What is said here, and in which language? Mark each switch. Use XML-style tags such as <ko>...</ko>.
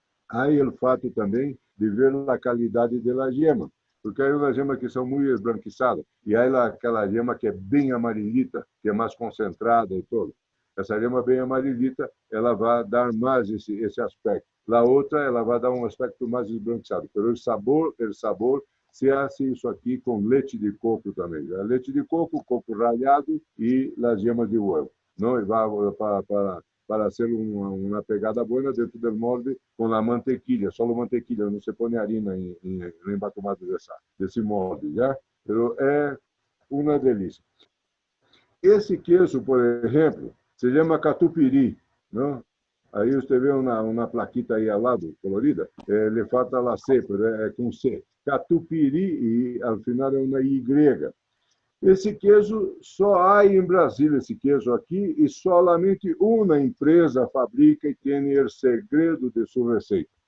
<pt>Aí o fato também de ver a qualidade da gema, porque há uma gema que são muito esbranquiçadas e há aquela gema que é bem amarelita, que é mais concentrada e tudo. Essa gema bem amarelita, ela vai dar mais esse aspecto. A outra, ela vai dar um aspecto mais esbranquiçado. Pelo sabor,</pt> <es>se hace</es> <pt>isso aqui com leite de coco também. Leite de coco ralhado e as gemas de ovo.</pt> <es>¿no? Y va para hacer una pegada buena dentro del molde con la mantequilla, solo mantequilla, no se pone harina en el embatumado de ese molde, ¿ya? Pero es una delicia.</es> <pt>Esse queijo, por exemplo, se chama catupiry, não? Aí você vê uma plaquita aí ao lado, colorida,</pt> <es>le falta</es> <pt>a C, é com C. Catupiry, e ao final é uma Y. Esse queijo só há em Brasília, esse queijo aqui, e</pt> <es>solamente</es> <pt>uma empresa fabrica e tem o segredo de sua receita.</pt>